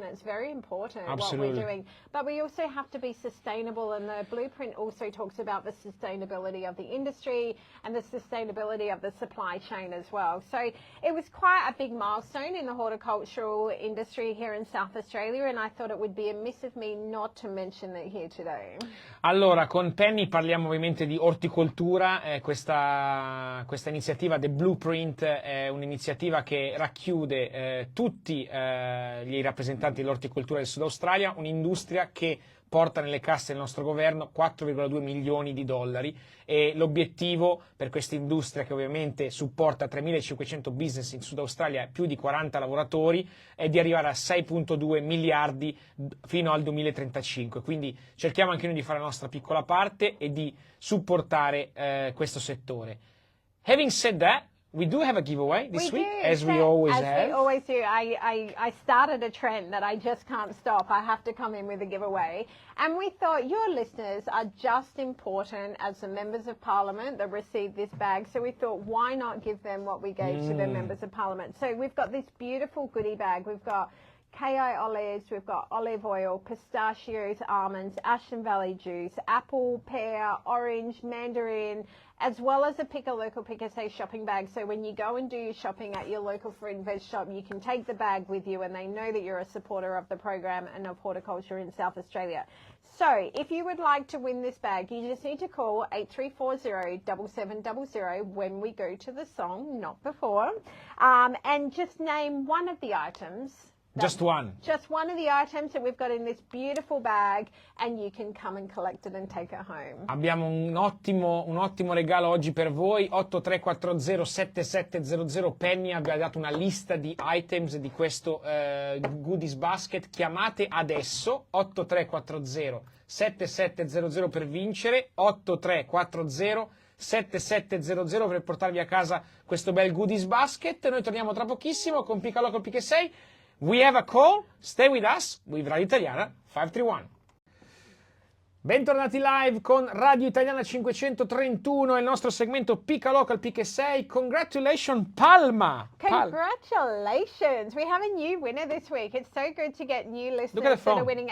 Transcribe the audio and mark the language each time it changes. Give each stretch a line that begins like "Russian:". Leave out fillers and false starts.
English: It's very important what we're doing. But we also have to be sustainable, and the blueprint also talks about the sustainability of the industry and the sustainability of the supply chain as well. So it was quite a big milestone in the horticultural industry here in South Australia, and I thought it would be amiss of me not to mention it here today.
Italian: Allora, con Penny parliamo ovviamente di orticoltura. Questa iniziativa, The Blueprint, è un'iniziativa che racchiude tutti gli rappresentanti dell'orticoltura del Sud Australia, un'industria che porta nelle casse del nostro governo 4,2 milioni di dollari, e l'obiettivo per questa industria, che ovviamente supporta 3.500 business in Sud Australia e più di 40 lavoratori, è di arrivare a 6,2 miliardi fino al 2035. Quindi cerchiamo anche noi di fare la nostra piccola parte e di supportare questo settore.
English: Having said that, we do have a giveaway this week, as we always have. As we always do. I started a trend that I just can't stop. I have to come in with a giveaway. And we thought your listeners are just important as the members of Parliament that received this bag. So we thought, why not give them what we gave to the members of Parliament? So we've got this beautiful goodie bag. We've got KI olives, we've got olive oil, pistachios, almonds, Ashen Valley juice, apple, pear, orange, mandarin, as well as a Pick a Local, Pick a SA shopping bag. So when you go and do your shopping at your local fruit and veg shop, you can take the bag with you, and they know that you're a supporter of the program and of horticulture in South Australia. So if you would like to win this bag, you just need to call 8340-7700 when we go to the song, not before, and just name one of the items. Just one. Just one of the items that we've got in this beautiful bag, and you can come and collect it and take it home.
Italian: Abbiamo un ottimo regalo oggi per voi. 8340-7700. Penny vi ha dato una lista di items di questo
English: goodies basket.
Italian: Chiamate adesso 8340-7700 per vincere. 8340-7700 per portarvi a casa questo bel
English: goodies basket.
Italian: Noi torniamo tra pochissimo con Pick a Local, Pick a SA.
English: We have a call. Stay with us with Radio Italiana 531.
Italian: Bentornati live con Radio Italiana 531 e il nostro segmento Pick a Local, Pick a SA.
English: Congratulations, Palma! Congratulations! We have a new winner this week. It's so good to get new listeners that are winning.